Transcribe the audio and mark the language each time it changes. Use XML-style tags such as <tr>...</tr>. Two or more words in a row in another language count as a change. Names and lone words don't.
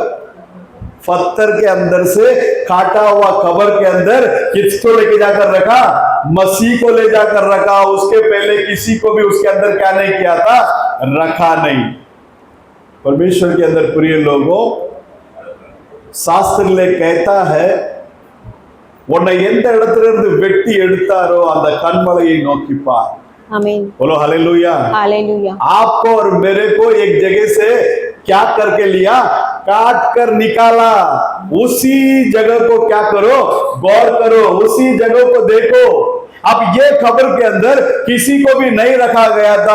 <hi>पत्थर के अंदर से काटा हुआ खबर के अंदर किसको लेके जाकर रखा? मसीह को ले जाकर रखा। उसके पहले किसी को भी उसके अंदर क्या नहीं किया था? रखा नहीं। परमेश्वर के अंदर प्रिय लोगों, शास्त्र ले कहता है,</hi> <ta>உன்னை எந்த இடத்திலிருந்து வெட்டி எடுத்தாரோ அந்த கண்மலையை நோக்கி பார்।</ta> <hi>आमीन। बोलो हालेलुया। हालेलुया। आपको और मेरे को एक जगह से क्या करके लिया? काट कर निकाला। उसी जगह को क्या करो? गौर करो, उसी जगह को देखो। अब ये खबर के अंदर किसी को भी नहीं रखा गया था।</hi>